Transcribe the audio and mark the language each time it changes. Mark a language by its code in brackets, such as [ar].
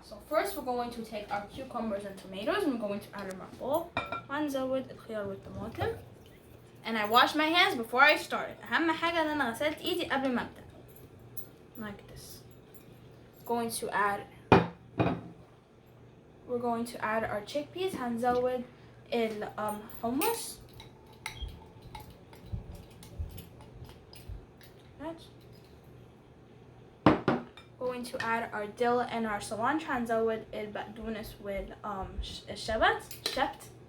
[en] So first we're going to take our cucumbers and tomatoes and we're going to add them in a bowl. [ar] وهنزود الخيار والطماطم. [en] And I washed my hands before I started. [ar] أهم حاجة إن أنا غسلت إيدي قبل ما أبدأ. [en] Like this. We're going to add our chickpeas. [ar] هنزود الحمص. [en] that. Going to add our dill and our cilantro. [ar] هنزود البقدونس والشبت.